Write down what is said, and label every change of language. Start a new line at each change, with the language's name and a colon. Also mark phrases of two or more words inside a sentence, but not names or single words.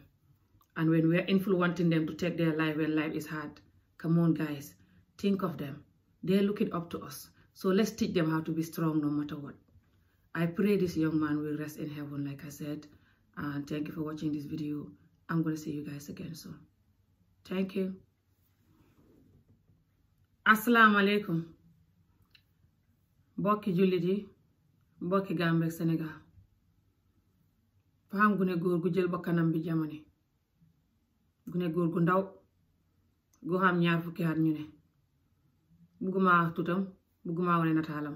English: And when we're influencing them to take their life when life is hard, come on, guys, think of them. They're looking up to us. So let's teach them how to be strong no matter what. I pray this young man will rest in heaven, like I said. And thank you for watching this video. I'm going to see you guys again soon. Thank you.
Arabic: Assalamu alaikum.
Wolof: Mbokki jullit yi, mbokki Gambie ak Sénégal. Fa am gune góor gu jël bakkanam bi jamani. Gune góor gu ndaw gu xam ñaar fukki at ñu ne. Bugguma tutam, bugguma wane nataalam.